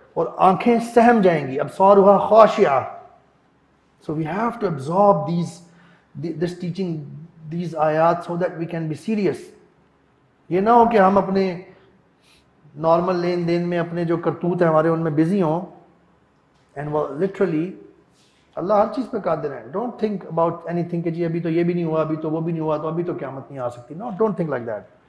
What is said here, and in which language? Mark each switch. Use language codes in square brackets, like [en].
[ur] اور آنکھیں سہم جائیں گی, [ar] ابصارها خاشعہ. [en] So we have to absorb this teaching, these ayat so that we can be serious. [ur] یہ نہ ہو کہ ہم اپنے نارمل لین دین میں اپنے جو کرتوت ہیں ہمارے ان میں بزی ہوں, اینڈ وہ لٹرلی اللہ ہر چیز پہ قادر ہے. [en] don't think about anything [ur] کہ جی ابھی تو یہ بھی نہیں ہوا, ابھی تو وہ بھی نہیں ہوا, تو ابھی تو قیامت نہیں آ سکتی. [en] No, don't think like that.